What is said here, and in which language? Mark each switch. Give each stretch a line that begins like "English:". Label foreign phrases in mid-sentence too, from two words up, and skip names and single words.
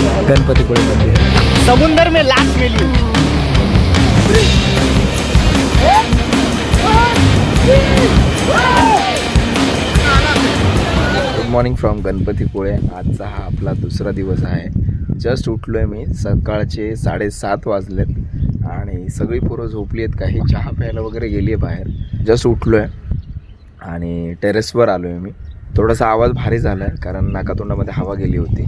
Marathi: गणपतीपुळे मंदिर.
Hindi: समुंदर में लाश मिली.
English: good morning from गणपतीपुळे.
Marathi: आजचा हा आपला दुसरा दिवस आहे. जस्ट उठलो आहे मी. सकाळचे 7:30 वाजलेत आणि सगळी पोरं झोपली आहेत. काही चहा प्यायला वगैरे गेली आहे बाहेर. जस्ट उठलो आहे आणि टेरेसवर आलो आहे मी. थोडासा आवाज भारी झाला आहे कारण नाकातोंडामध्ये हवा गेली होती.